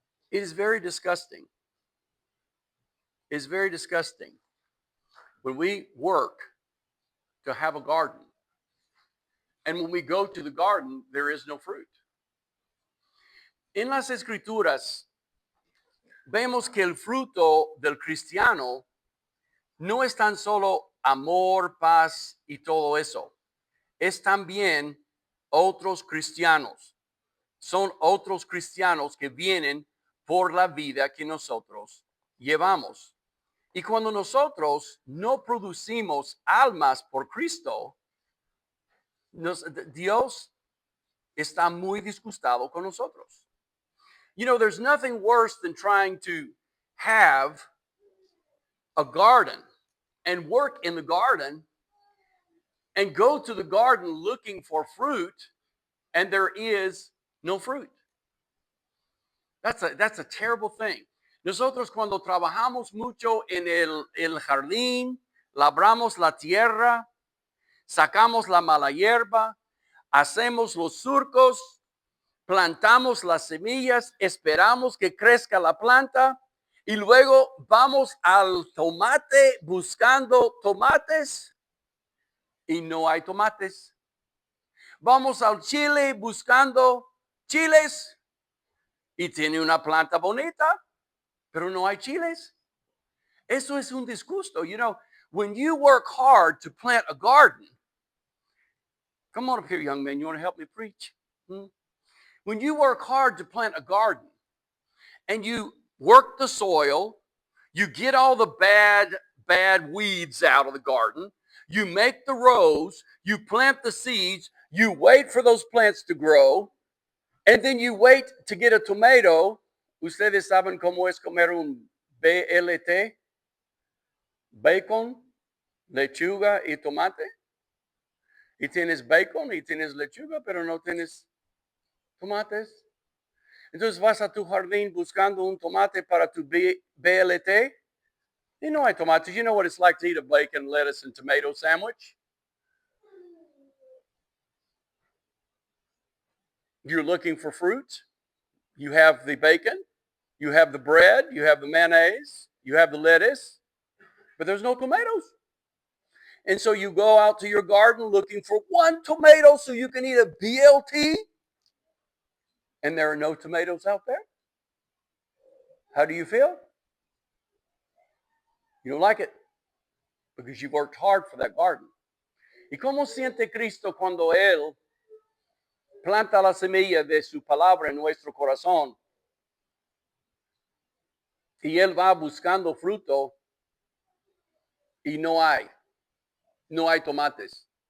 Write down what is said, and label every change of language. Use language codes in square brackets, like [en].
[en] It is very disgusting. It's very disgusting when we work to have a garden, and when we go to the garden, there is no fruit. [es] En las Escrituras, vemos que el fruto del cristiano no es tan solo amor, paz y todo eso. Es también otros cristianos. Son otros cristianos que vienen por la vida que nosotros llevamos. Y cuando nosotros no producimos almas por Cristo, Dios está muy disgustado con nosotros. [en] You know, there's nothing worse than trying to have a garden and work in the garden and go to the garden looking for fruit, and there is no fruit. That's a terrible thing. [es] Nosotros cuando trabajamos mucho en el jardín, labramos la tierra, sacamos la mala hierba, hacemos los surcos, plantamos las semillas, esperamos que crezca la planta y luego vamos al tomate buscando tomates y no hay tomates. Vamos al chile buscando chiles y tiene una planta bonita, pero no hay chiles. Eso es un disgusto. [en] You know, when you work hard to plant a garden, come on up here, young man, you want to help me preach? When you work hard to plant a garden and you work the soil, you get all the bad weeds out of the garden, you make the rows, you plant the seeds, you wait for those plants to grow, and then you wait to get a tomato [es] ¿Ustedes saben cómo es comer un BLT? Bacon, lechuga y tomate. Y tienes bacon y tienes lechuga, pero no tienes tomates. Entonces vas a tu jardín buscando un tomate para tu BLT y no hay tomates. [en] You know what it's like to eat a bacon, lettuce, and tomato sandwich? You're looking for fruit. You have the bacon, you have the bread, you have the mayonnaise, you have the lettuce, but there's no tomatoes. And so you go out to your garden looking for one tomato so you can eat a BLT, and there are no tomatoes out there. How do you feel? You don't like it because you worked hard for that garden. [es] ¿Y cómo siente Cristo cuando Él planta la semilla de su palabra en nuestro corazón? Y Él va buscando fruto y no hay. No hay tomates.